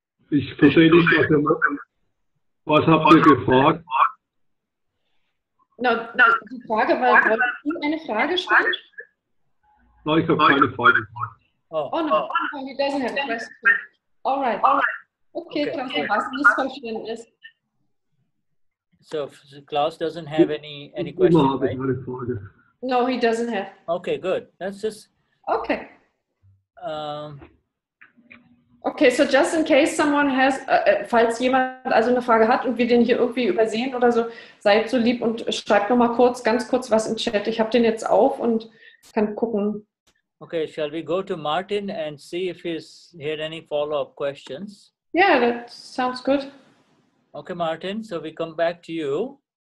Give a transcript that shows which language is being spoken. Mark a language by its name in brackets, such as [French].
[German] Ich verstehe nicht, was ihr macht. Was habt ihr gefragt? No, die Frage war, wolltest du eine Frage stellen? Nein, ich habe keine Frage. [English] Oh no, he doesn't have a question. All right. [German] Okay, Klaus, da war es ein Missverständnis. [English] So Klaus doesn't have any question, right? No, he doesn't have. Okay, good. That's just okay. [German] Okay, so just in case someone has, falls jemand also eine Frage hat und wir den hier irgendwie übersehen oder so, seid so lieb und schreibt noch mal ganz kurz was im Chat. Ich habe den jetzt auf und kann gucken. [English] Okay, shall we go to Martin and see if he's had any follow-up questions? Yeah, that sounds good. Okay, Martin, so we come back to you.